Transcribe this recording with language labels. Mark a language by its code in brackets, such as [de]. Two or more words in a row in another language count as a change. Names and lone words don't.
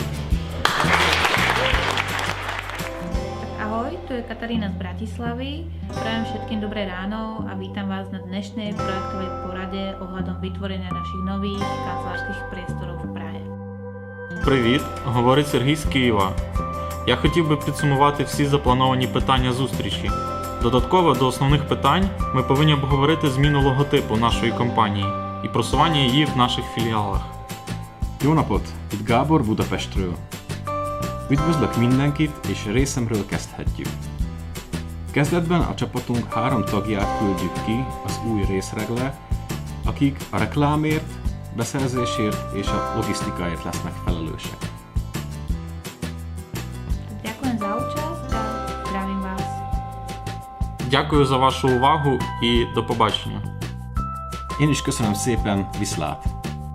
[sk] Ahoj, tu je Katarína z Bratislavy. Prajem všetkým dobré ráno a vítam vás na dnešnej projektovej porade ohľadom vytvorenia našich nových kancelárskych priestorov [ru] в Праге. [uk] Привіт, говорить Сергій з Києва. Я хотів би підсумувати всі заплановані питання зустрічі. Додатково до основних питань ми повинні обговорити зміну логотипу нашої компанії і просування її в наших філіалах. [hu] Jó napot! Itt Gábor Budapestről. Üdvözlök mindenkit, és részemről kezdhetjük. Kezdetben a csapatunk 3 tagját küldjük ki az új részregre, akik a reklámért, beszerzésért és a logisztikáért lesznek felelősek. [sk] Ďakujem za účasť a zdravím vás. [uk] Дякую за вашу увагу і до побачення. [hu] Én is köszönöm szépen, viszlát!